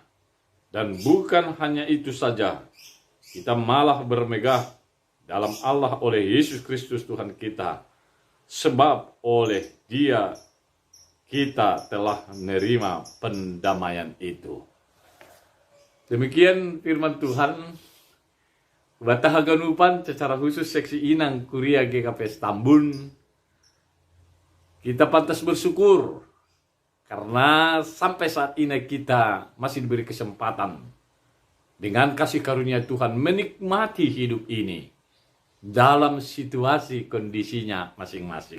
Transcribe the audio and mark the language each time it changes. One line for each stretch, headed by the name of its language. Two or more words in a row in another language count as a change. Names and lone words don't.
Indonesian: Dan bukan hanya itu saja, kita malah bermegah dalam Allah oleh Yesus Kristus Tuhan kita. Sebab oleh Dia kita telah menerima pendamaian itu. Demikian firman Tuhan.
Batak Simalungun: Bataha ganupan
Indonesian: secara khusus seksi Inang Kuria GKP Tambun. Kita pantas bersyukur karena sampai saat ini kita masih diberi kesempatan dengan kasih karunia Tuhan menikmati hidup ini dalam situasi kondisinya masing-masing.